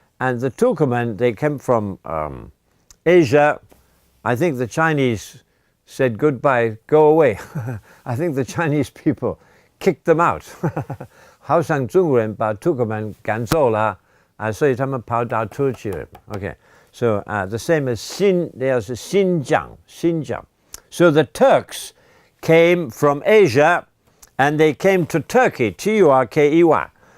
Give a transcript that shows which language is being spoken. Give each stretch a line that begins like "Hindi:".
English: And the Turkoman, they came from Asia. I think the Chinese said goodbye, go away. I think the Chinese people kicked them out.
Chinese: 好像中国人把 Turkoman 赶走了，所以他们跑到土耳其了。
English: Okay, so the same as there's Xinjiang. So the Turks came from Asia, and they came to Turkey, T-U-R-K-E-Y.